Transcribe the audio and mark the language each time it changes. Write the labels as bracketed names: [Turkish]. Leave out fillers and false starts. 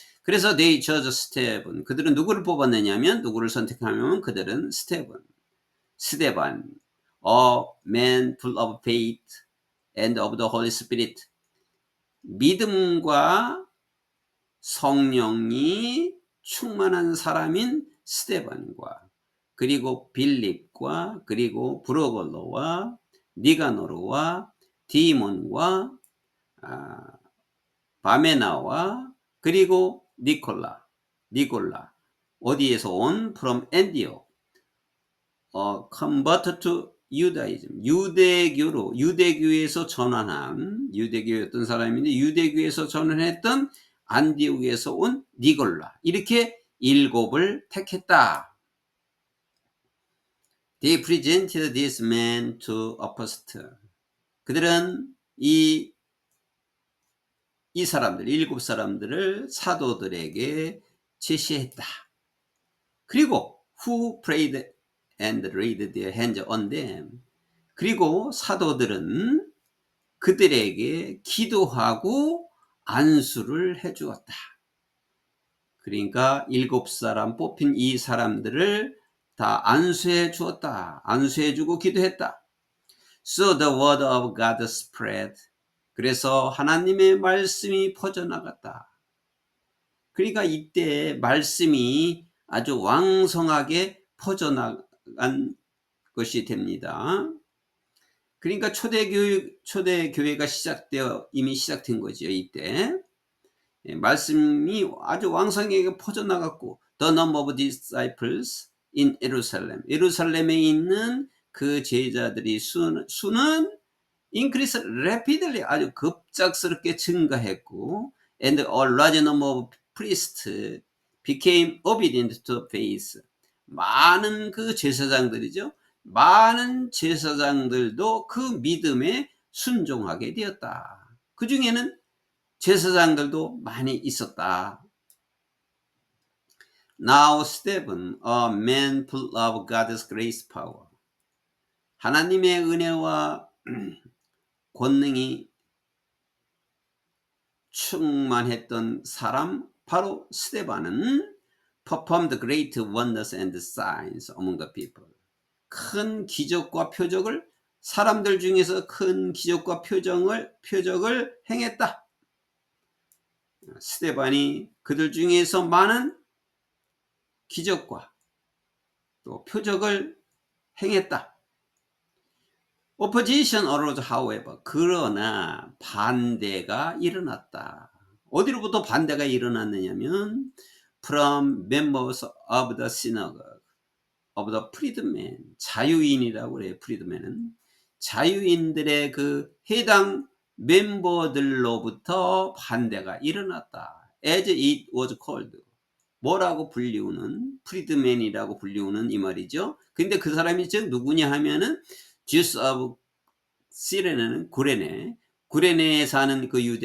[Korean] 그래서 [English] they chose Stephen. [Korean] 그들은 누구를 뽑았느냐면 누구를 선택하면 그들은 스테반, [English] a man full of faith and of the Holy Spirit. [Korean] 믿음과 성령이 충만한 사람인 스테반과 그리고 빌립과 그리고 브로걸로와 니가노르와 디몬과 바메나와 그리고 니콜라 어디에서 온? [English] From Antioch. Converted to Judaism. [Korean] 유대교에서 전환한 유대교였던 사람인데 유대교에서 전환했던 안디옥에서 온 니골라. 이렇게 7을 택했다. [English] They presented this man to apostle. [Korean] 그들은 이 사람들, 7사람들을 사도들에게 제시했다. 그리고 [English] who prayed and laid their hands on them. [Korean] 그리고 사도들은 그들에게 기도하고 안수를 해주었다. 그러니까 7사람 뽑힌 이 사람들을 다 안수해 주었다. 안수해 주고 기도했다. [English] So the word of God spread. [Korean] 그래서 하나님의 말씀이 퍼져나갔다. 그러니까 이때 말씀이 아주 왕성하게 퍼져나간 것이 됩니다. 그러니까 초대교회가 이미 시작된 거죠. 이때 말씀이 아주 왕성하게 퍼져나갔고 [English] The number of disciples in [Korean] 예루살렘에 있는 그 제자들이 수는 [English] increase rapidly, [Korean] 아주 급작스럽게 증가했고 [English] and a large number of priests became obedient to faith. [Korean] 많은 그 제사장들이죠. 많은 제사장들도 그 믿음에 순종하게 되었다. 그 중에는 제사장들도 많이 있었다. [English] Now Stephen, a man full of God's grace power. [Korean] 하나님의 은혜와 권능이 충만했던 사람 바로 스데반은 [English] performed great wonders and signs among the people. [Korean] 큰 기적과 표적을 사람들 중에서 큰 기적과 표적을 행했다. 스데반이 그들 중에서 많은 기적과 또 표적을 행했다. [English] Opposition arose, however. [Korean] 그러나 반대가 일어났다. 어디로부터 반대가 일어났느냐면 [English] from members of the synagogue of the freedmen. [Korean] 자유인이라고 그래요. freedmen은 자유인들의 그 해당 멤버들로부터 반대가 일어났다. [English] as it was called. [Korean] 뭐라고 불리우는, 프리드맨이라고 불리우는 이 말이죠. 근데 그 사람이 즉 누구냐 하면은 Jews of 시레네는 구레네에 사는 그